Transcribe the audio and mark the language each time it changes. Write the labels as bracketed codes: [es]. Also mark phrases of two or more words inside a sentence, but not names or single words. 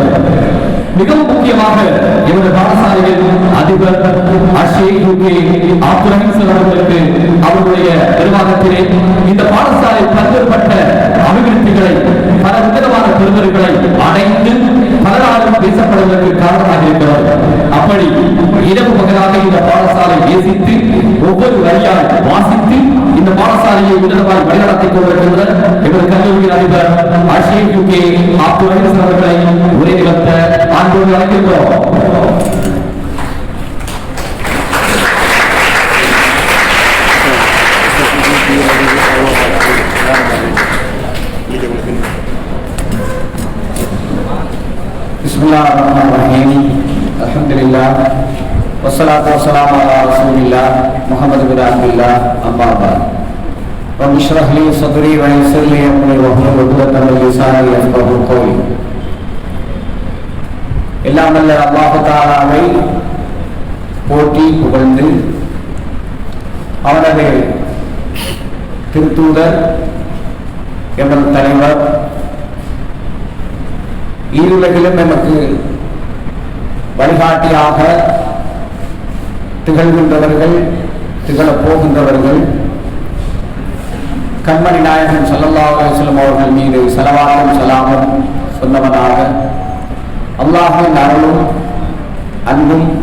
[ta] மிகவும் முக்கியமாக இவரது பாடசாலையில் அதிபர் அப்துல் ரஹீம் அவர்களுக்கு அவருடைய நிர்வாகத்திலே இந்த பாடசாலை பல்வேறுபட்ட அபிவிருத்திகளை, பல உன்னதமான பெருமதிகளை அடைந்து பலராலும் பேசப்படுவதற்கு காரணமாக இருக்கிறது. அப்படி இரவு பகலாக இந்த பாடசாலை நேசித்து ஒவ்வொரு வரியால் வாசித்து இந்த பாடசாலையை உன்னதமாய் வழிநடத்திக் கொண்டிருக்கின்ற இவர் கல்லூரியின் அதிபர் அப்துல் ரஹீம் அவர்களை உரை நிகழ்த்த அன்போடு அழைக்கின்றோம். [ar] Bismillahirrahmanirrahim. Alhamdulillah. والصلاة والسلام على رسول الله محمد بن عبد الله. أما بعد. رب اشرح لي صدري ويسر لي أمري واحلل عقدة من لساني يفقهوا قولي. [ta] எல்லாம் வல்ல அல்லாஹ் தஆலாவை போற்றி புகழ்ந்து அவனது திருத்தூதர் எமது தலைவர் ஈருலகிலும் நமக்கு வழிகாட்டியாக திகழ்கின்றவர்கள், திகழப் போகின்றவர்கள் கண்மணி நாயகம் [ar] صلى الله عليه وسلم [ta] அவர்கள் மீது ஸலவாத்தும் ஸலாமும் சொன்னவனாக அல்லாஹ்வின் அருளும் அன்பும்